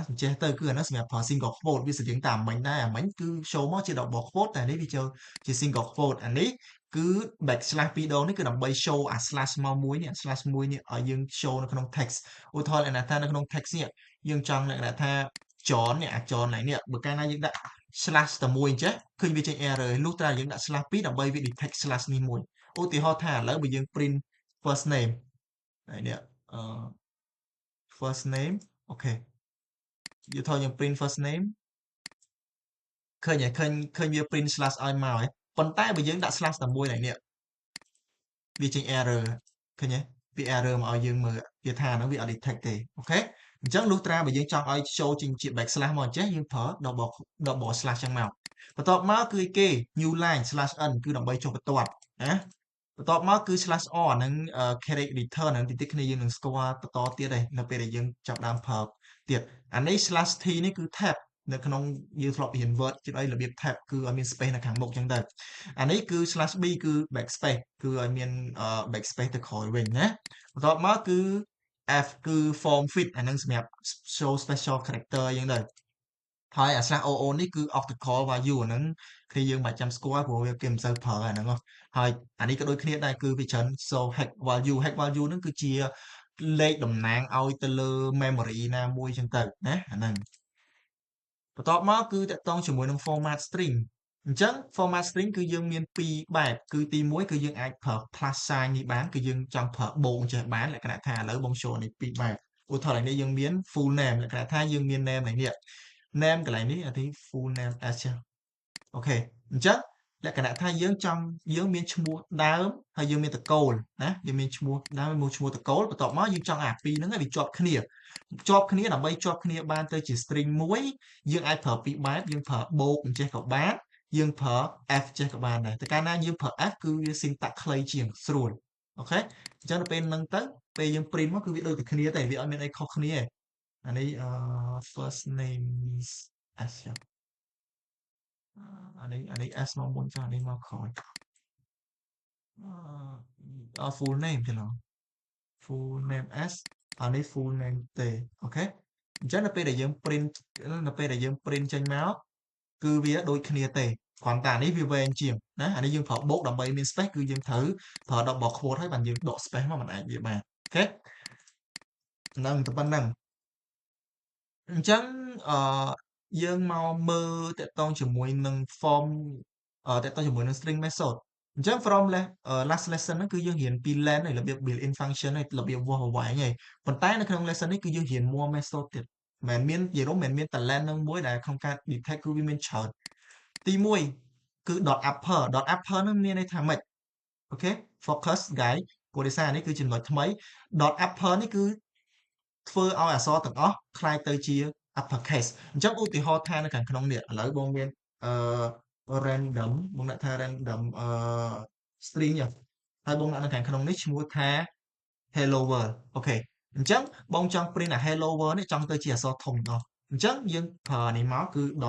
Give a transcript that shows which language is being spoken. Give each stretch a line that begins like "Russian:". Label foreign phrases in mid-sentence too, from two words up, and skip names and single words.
Khmer: អញ្ចេះទៅគឺអាហ្នឹងសម្រាប់ប្រើ
English: single quote
Khmer: វាស្រដៀងតាមមិញដែរអាមិញគឺ show មកជា
English: double quote
Khmer: តែនេះវាចូលជា
English: single quote
Khmer: អានេះគឺ backslash ពីរដងនេះគឺដើម្បី show អា slash មកមួយនេះ slash មួយនេះឲ្យយើង show នៅក្នុង text ឧទាហរណ៍លក្ខណៈថានៅក្នុង text នេះយើងចង់លក្ខណៈថា John នេះអាច John này នេះបើកាលណាយើងដាក់ slash តែមួយអញ្ចេះឃើញវាចេញ error លុះត្រាយើងដាក់ slash 2ដើម្បីវា detect slash នេះមួយឧទាហរណ៍ថាឥឡូវបើយើង
English: print first name
Khmer: ហើយនេះ
English: first name
Khmer: អូខេយើងថតយើង
English: print first name
Khmer: ឃើញវា
English: print slash
Khmer: ឲ្យមកហើយប៉ុន្តែបើយើងដាក់ slash តែមួយnày នេះវាចេញ error ឃើញទេវា error មកឲ្យយើងមើលវាថាហ្នឹងវាអត់ detect ទេអូខេអញ្ចឹងលុះត្រាបើយើងចង់ឲ្យ show ជា backslash មកអញ្ចេះយើងប្រើ
English: double slash
Khmer: ចឹងមកបន្ទាប់មកគឺគេ
English: new line slash n
Khmer: គឺដើម្បីចុះបន្ទាត់ណាបន្ទាប់មកគឺ
English: slash r
Khmer: ហ្នឹង
English: character return
Khmer: ហ្នឹងតិច គ្នាយើងនឹងស្គាល់បន្តទៀតឯនៅពេលដែលយើងចាប់ដើមប្រើទៀតអានេះ
English: slash t
Khmer: នេះគឺ tab នៅក្នុងយើងធ្លាប់រៀន Word ជិតអីរបៀប tab គឺឲ្យមាន space នៅខាងមុខចឹងទៅអានេះគឺ /b គឺ backspace គឺឲ្យមានbackspace ទៅក្រោយវិញណាបន្ទាប់មកគឺ F គឺ
English: form fit
Khmer: អានឹងសម្រាប់
English: show special character
Khmer: អញ្ចឹងទៅហើយអា /oo នេះគឺ
English: optical value
Khmer: អាហ្នឹងគឺយើងមិនចាំស្គាល់ព្រោះ វាគេមិនសូវប្រើអាហ្នឹងហើយអានេះក៏ដូចគ្នាដែរគឺវាច្រើន
English: show hash value
Khmer: ហ្នឹងគឺជាលេខតំណាងឲ្យទៅលើ memory ណាមួយចឹងទៅណាអាហ្នឹងបន្ទាប់មកគឺតកតងជាមួយនឹង
English: format string
Khmer: អញ្ចឹង
English: format string
Khmer: គឺយើង មានពីរបែបគឺទី1គឺយើងអាចប្រើ
English: plus sign
Khmer: នេះបានគឺយើងចង់ប្រើបូកចេះបានលក្ខណៈថាឥឡូវបង show នេះពីរបែបឧទាហរណ៍នេះយើងមាន full name លក្ខណៈថាយើងមាន name នេះ name កន្លែងនេះអានេះ
English: full name s
Khmer: ចាអូខេអញ្ចឹងលក្ខណៈថាយើងមានឈ្មោះដើម ហើយយើងមានតកូលណាយើងមានឈ្មោះដើមមានឈ្មោះតកូលបន្ទាប់មកយើងចង់អាពីរហ្នឹងឲ្យវាជាប់គ្នាដើម្បីជាប់គ្នាបានទៅជា string មួយយើងអាចប្រើពីរបែបយើងប្រើបូកអញ្ចេះក៏បានយើងប្រើ f ចេះក៏បានដែរតែកាលណាយើងប្រើ f គឺវា syntax ខ្លីជាងស្រួលអូខេអញ្ចឹងដល់ពេលហ្នឹងទៅពេលយើង print មកគឺវាដូចតែគ្នាតែវាអត់មានអីខុសគ្នាទេអានេះ
English: first name is s
Khmer: អានេះ S មកមុនចុះអានេះមកក្រោយ
English: full name
Khmer: ច្រឡំ
English: full name S
Khmer: អានេះ
English: full name T
Khmer: អូខេអញ្ចឹងនៅពេលដែលយើង print ចេញមកគឺវាដូចគ្នាទេគ្រាន់តែអានេះវាវែងជាងណាអានេះយើងប្រើបូក ដើម្បីមាន space គឺយើងត្រូវប្រើ
English: double quote
Khmer: ហើយបានយើងដក space មកមិនអាចវាបានអូខេហ្នឹងតែប៉ុណ្្នឹងអញ្ចឹងយើងមកមើលតកតងជាមួយ នឹង form តកតងជាមួយនឹង
English: string method
Khmer: អញ្ចឹង
English: from last lesson
Khmer: ហ្នឹងគឺយើងរៀនពី len ហើយរបៀប
English: built in function
Khmer: ហើយរបៀ បវាស់វែងហើយប៉ុន្តែនៅក្នុង lesson នេះគឺយើងរៀន
English: more method
Khmer: ទៀតមិនមាននិយាយរួមមិនមានតែ len នឹងមួយដែលក្នុងការ detect គឺវាមានច្រើនទី1គឺ .upper ហ្នឹងមានន័យថាម៉េចអូខេ
English: focus guide
Khmer: ព្រោះដោយសារនេះគឺចំណុចថ្មី .upper នេះគឺធ្វើឲ្យអក្សរទាំងអស់คล้ายទៅជា uppercase អញ្ចឹងឧទាហរណ៍ថានៅខាងក្នុងនេះឥឡូវបងមាន random បងដាក់ថា
English: random string
Khmer: ហើយបងដាក់នៅខាងក្នុងនេះឈ្មោះថា
English: hello world
Khmer: អូខេអញ្ចឹងបងចង់ print អា
English: hello world
Khmer: នេះចង់ទៅជាអក្សរធំទាំងអស់អញ្ចឹងយើងប្រើនេះមកគឺ